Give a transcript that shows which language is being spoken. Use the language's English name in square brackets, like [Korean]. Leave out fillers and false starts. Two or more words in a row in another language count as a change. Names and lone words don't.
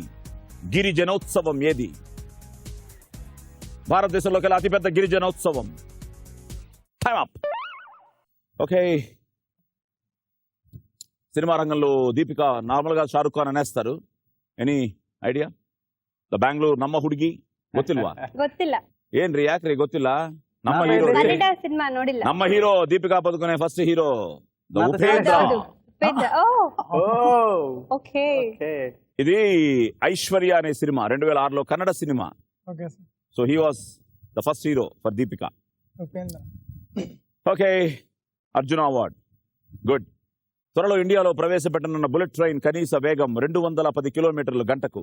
[Telugu] గిరిజనోత్సవం ఏది? భారతదేశంలోకెల్లా అతి పెద్ద గిరిజనోత్సవం. [English] time up. okay. [Telugu] సినిమా రంగంలో దీపిక నార్మల్ గా షారుఖ్ ఖాన్ అనేస్తారు. [English] any idea? [Kannada] ದ ಬ್ಯಾಂಗ್ಳೂರ್ ನಮ್ಮ ಹುಡುಗಿ ಗೊತ್ತಿಲ್ವಾ? ಗೊತ್ತಿಲ್ಲ. ಏನ್ರಿ ಯಾಕ್ರಿ ಗೊತ್ತಿಲ್ಲ? ನಮ್ಮ ಹೀರೋ ಕನ್ನಡ ಸಿನಿಮಾ ನೋಡಿಲ್ಲ. ನಮ್ಮ ಹೀರೋ ದೀಪಿಕಾ ಪದುಕೋನೆ [English] first hero [Kannada] ಉಪೇಂದ್ರ. [Telugu] ఓకే. ఇది ఐశ్వర్య అనే సినిమా 2006లో కన్నడ సినిమా. [English] so he was the first hero for దీపిక. [Telugu] ఓకే. అర్జున అవార్డ్. గుడ్. త్వరలో ఇండియాలో ప్రవేశపెట్టనున్న బుల్లెట్ ట్రైన్ కనీస వేగం 210 కిలోమీటర్ల గంటకు.